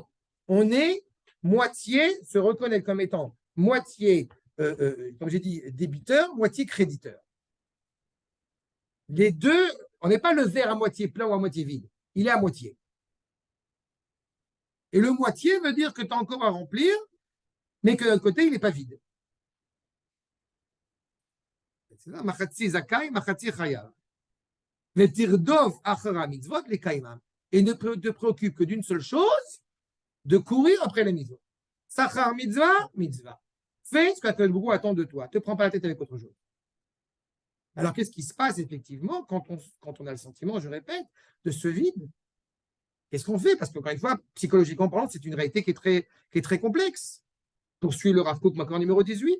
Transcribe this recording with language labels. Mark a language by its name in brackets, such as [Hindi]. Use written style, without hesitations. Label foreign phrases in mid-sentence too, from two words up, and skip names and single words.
[French] On est moitié, se reconnaître comme étant moitié, comme j'ai dit, débiteur, moitié créditeur. Les deux, on n'est pas le verre à moitié plein ou à moitié vide. Il est à moitié. Et le moitié veut dire que tu as encore à remplir, mais que d'un côté, il n'est pas vide. C'est ça, [Hebrew] מחצה זכאי, מחצה חייב. ותרדוף אחר המצוות les לקיימם. [French] Et ne te préoccupe que d'une seule chose, de courir après les mitzvot. [Hebrew] שכר מצווה, מצווה. [French] Fais ce que beaucoup attend de toi. Ne te prends pas la tête avec autre chose. Alors, qu'est-ce qui se passe effectivement quand on a le sentiment, je répète, de ce vide? Qu'est-ce qu'on fait? Parce qu'encore une fois, psychologiquement parlant, c'est une réalité qui est très complexe. Poursuit le Rav Kook, Makor numéro 18.